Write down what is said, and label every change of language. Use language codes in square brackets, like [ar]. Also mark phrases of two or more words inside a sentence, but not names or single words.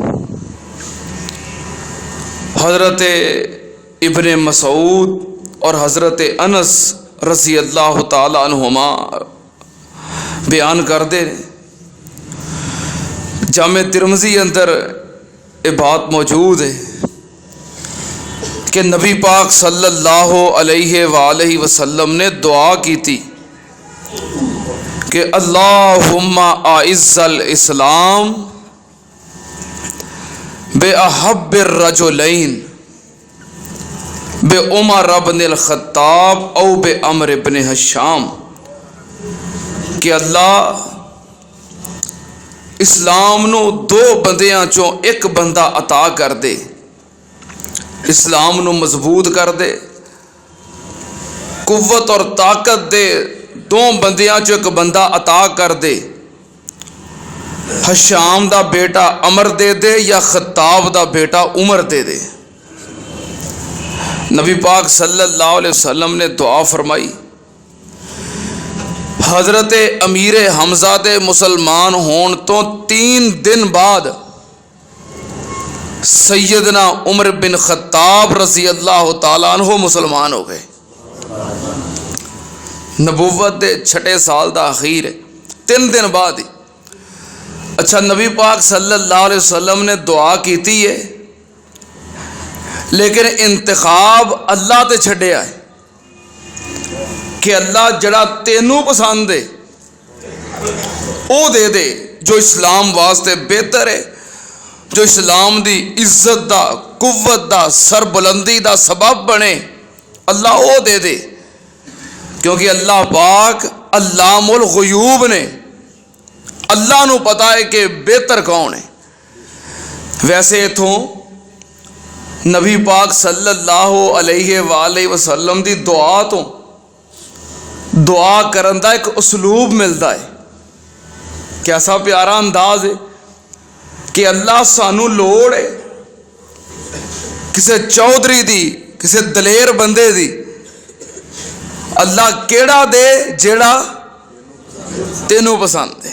[pa] حضرت ابن مسعود اور حضرت انس [ar] رضي الله تعالى عنهما [pa] بیان کر دے, [ur] جامع ترمذی اندر یہ بات موجود ہے کہ نبی پاک [ar] صلى الله عليه وسلم [ur] نے دعا کی تھی کہ [ar] اللهم أعز الإسلام بأحب الرجلين بعمر بن الخطاب أو بعمرو بن هشام [ur] کہ اللہ [pa] اسلام نوں دو بندیاں چوں ایک بندہ عطا کر دے، اسلام نوں مضبوط کر دے، قوت اور طاقت دے، دو بندیاں چوں ایک بندہ عطا کر دے. ہشام دا بیٹا عمرو دے دے یا خطاب دا بیٹا عمر دے دے. [ur] نبی پاک [ar] صلى الله عليه وسلم [ur] نے دعا فرمائی. [pa] حضرت امیر حمزہ دے مسلمان ہونے توں 3 دن بعد سیدنا عمر بن خطاب [ar] رضي الله تعالى عنه [pa] مسلمان ہو گئے. نبوت دے 6 سال دا اخیر ہے، 3 دن بعد ہی. اچھا، نبی پاک [ar] صلى الله عليه وسلم [pa] نے دعا کی ہے، لیکن انتخاب اللہ تے چھڈیا ہے کہ اللہ جیہڑا تینوں پسند ہے وہ دے دے، جو اسلام واسطے بہتر ہے، جو اسلام دی عزت دا، قوت دا، سربلندی دا سبب بنے، اللہ وہ دے دے. کیونکہ اللہ پاک [ar] علام الغيوب [pa] نے، اللہ نوں پتا ہے کہ بہتر کون ہے. ویسے ایتھوں نبی پاک [ar] صلى الله عليه وسلم [pa] دی دعا توں دعا کرن دا ایک اسلوب ملتا ہے. کیسا پیارا انداز ہے کہ اللہ سانوں لوڑ ہے کسی چوہدری دی، کسی دلیر بندے دی، اللہ کیہڑا دے جیہڑا تینوں پسند ہے.